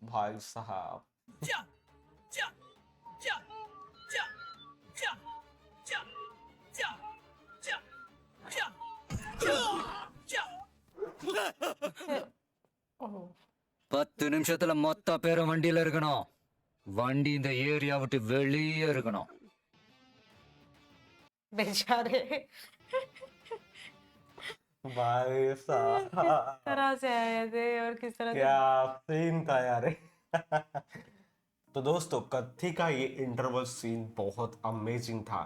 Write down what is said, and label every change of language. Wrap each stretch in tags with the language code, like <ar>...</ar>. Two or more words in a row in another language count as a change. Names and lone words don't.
<hi>भाई साहब। ओह,</hi> <ta>10 நிமிஷத்துல மொத்த பேரும் வண்டியில இருக்கணும். வண்டி இந்த ஏரியா விட்டு வெளியே இருக்கணும்.</ta> <hi>बेचारे भाई किस साहब तरह से आए थे और किस तरह से क्या सीन था यार। तो दोस्तों कत्थी का ये</hi> <en>interval scene</en> <hi>बहुत अमेजिंग था।</hi>